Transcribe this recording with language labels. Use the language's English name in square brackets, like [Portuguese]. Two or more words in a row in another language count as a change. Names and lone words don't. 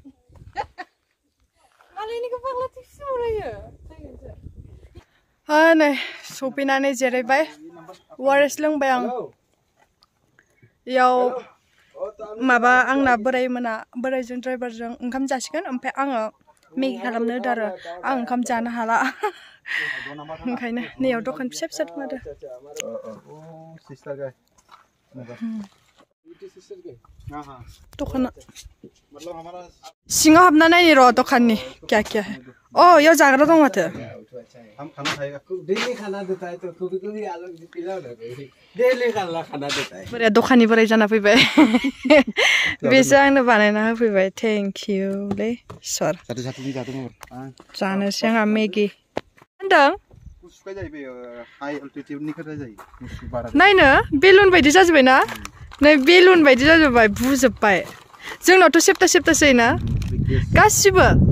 [Bodo] मालायनिखौ फाग्ला टेक्सि बनायो नै सफैनानै जिरायबाय वारेस लोंबाय आं याव माबा आंना बोरायजों ड्राइभारजों ओंखाम जासिगोन ओमफ्राय आङो मेगि खालामनो होदो आरो आं ओंखाम जानो हाला ओंखायनो नैयाव दखान फिसा फिसा दं आरो दखाना सिङाव हाबना नायनि र' दखाननि [Hindi] क्या क्या है [Bodo] अ याव जाग्रा दं माथो [Hindi] हम खाना खाएगा डेली खाना देता है तो कभी कभी आलू पिलाओ ना डेली खाना देता है [Bodo] बोराया दखाननि बोराय जाना फैबाय बेसो आंनो बानायना होफैबाय [English] thank you [Bodo] लै सर जानोसै आंहा मेगि होनदों नायनो बेलुन बायदि जाजोब्बाय ना नै बेलुन बायदि जाजोब्बाय बुजोब्बाय जोंनावथ' सेप्ता सेप्तासो ना गासिबो